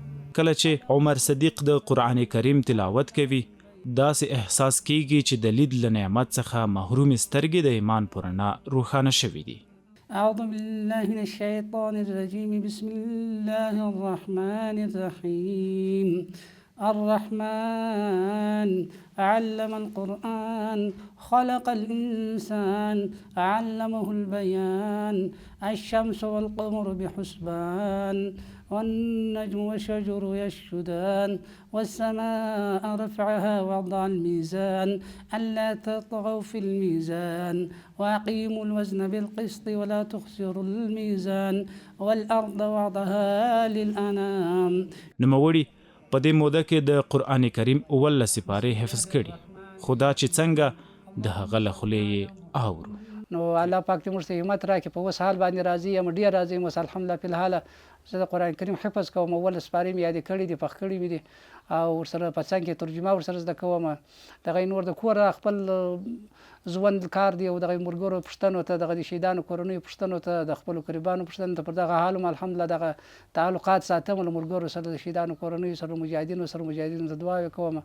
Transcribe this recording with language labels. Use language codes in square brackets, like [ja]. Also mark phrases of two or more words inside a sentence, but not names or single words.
[ps] کله چې عمر صدیق د قرآن کریم تلاوت کوي داسې احساس کیږي چې د لید له نعمت څخه محروم سترګې د ایمان په رڼا روښانه شوي دي. [ar] أعوذ بالله من الشيطان الرجيم بسم الله الرحمن الرحيم الرحمن علم القرآن خلق الإنسان علمه البيان الشمس والقمر بحسبان والنجم والشجر يسجدان والسماء رفعها ووضع الميزان ألا تطغوا في الميزان وأقيموا الوزن بالقسط ولا تخسروا الميزان والأرض وضعها للأنام. [ps] نوموړي په دې موده کې د قرآن کریم 18 سپارې حفظ کړي خو دا چې څنګه د هغه له خولې یې اورو. نو الله پاک دې موږ ته همت راکړي په اوس حال باندې راضي یم ډېر راضي یم الحمدلله [ar] فی الحال [ps] زه د قرآن کریم حفظ کوم 18 سپارې مې یادې کړي دي پخ کړي مې دي او ورسره په څنګ کې ترجمه ورسره زده کوم دغه نور د کور خپل ژوند کار دی او دغه مرګورو پښتنو ته دغه شهیدانو کورنیو پښتنو ته د خپل قربانو پښتنو ته پر دغه حال الحمدلله دغه تعلقات ساتم له مرګورو سره د شهیدانو کورنیو سره مجاهدینو ته دعا کوم.